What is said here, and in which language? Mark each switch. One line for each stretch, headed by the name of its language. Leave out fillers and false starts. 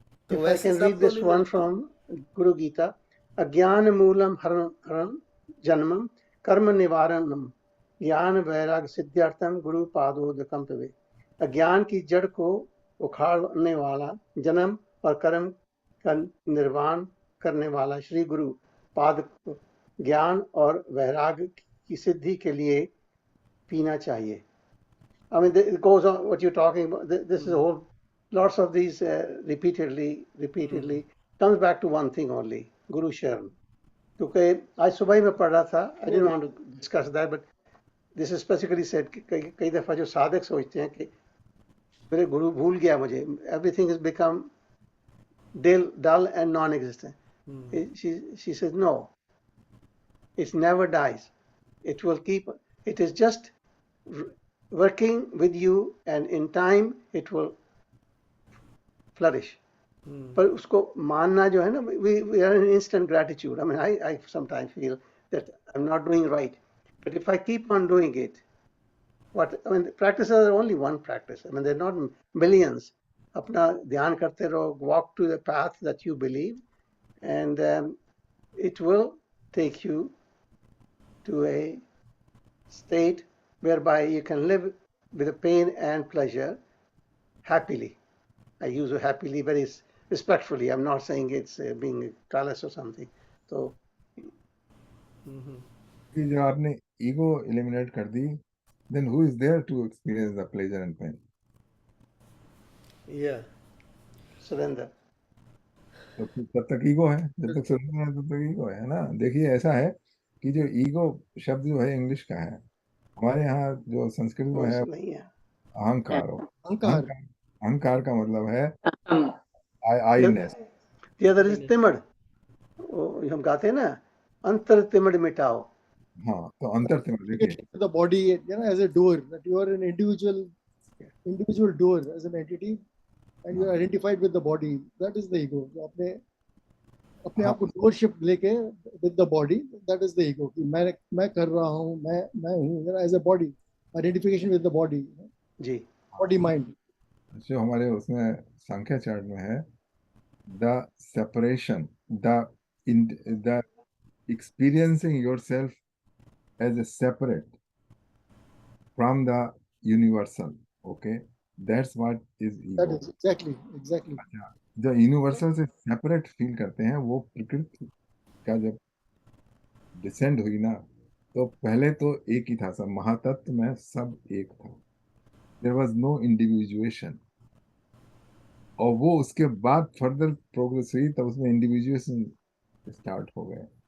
Hindi: तो वैसे
English: I can read this one from Guru Gita.
Sanskrit: अज्ञान मूलम हरण जन्मम कर्म निवारणम ज्ञान वैराग सिद्धार्थम गुरु पादोदकम तवे.
Hindi: अज्ञान की जड़ को उखाड़ने वाला, जन्म और कर्म का निर्वाण करने वाला श्री गुरु पाद ज्ञान और वैराग की सिद्धि के लिए पीना चाहिए.
English: I mean, it goes on what you're talking about. This is a whole, lots of these repeatedly comes back to one thing only, Guru Sharan.
Hindi: क्योंकि आज सुबह ही मैं पढ़ रहा था,
English: I didn't want to discuss that, but this is specifically said
Hindi: कि कई दफ़ा जो साधक सोचते हैं कि मेरे गुरु भूल गया मुझे,
English: everything has become dull and non-existent. She says, no, it never dies. It will keep, it is just working with you, and in time it will flourish.
Hindi: पर उसको मानना जो है ना,
English: we are in instant gratitude. I mean, I sometimes feel that I'm not doing right, but if I keep on doing it, practices are only one practice. I mean, they're not millions.
Hindi: अपना ध्यान करते रहो,
English: walk to the path that you believe, and it will take you to a state whereby you can live with the pain and pleasure happily. I use happily very respectfully. I'm not saying it's being callous or something. So,
Hindi: जो आपने ego eliminate कर दी,
English: then who is there to experience the pleasure and pain? Yeah. surrender.
Hindi: तो तब तक ego है, जब तक सुनना है तब तक ईगो है ना. देखिए ऐसा है कि जो ईगो शब्द जो है इंग्लिश का है, हमारे यहाँ जो संस्कृत में है नहीं है. अहंकार. अहंकार. अहंकार का मतलब है आईनेस.
English: The other is timid.
Hindi: हम गाते हैं ना, अंतर तिमड़ मिटाओ. हाँ, तो अंतर तिमड़ देखिए.
English: The body, you know, as a door, that you are an individual door as an entity, and you are identified with the body. That is the ego.
Hindi: जो अपने आप को
English: doorship लेके with the body, that is the ego.
Hindi: कि मैं कर रहा हूँ, मैं हूँ,
English: you know, as a body, identification with the body.
Hindi: Ji.
English: Body mind.
Hindi: जो हमारे उसमें संख्या चार्ट में है,
English: the separation, the experiencing yourself as a separate from the universal. Okay, that's what is ego. That is exactly.
Hindi: जो universal से separate feel करते हैं, वो प्रकृति का जब डिसेंड हुई ना, तो पहले तो एक ही था, सब महातत्व में सब एक था.
English: There was no individuation.
Hindi: और वो उसके बाद फर्दर प्रोग्रेस हुई, तब उसमें इंडिविजुएशन स्टार्ट हो गए.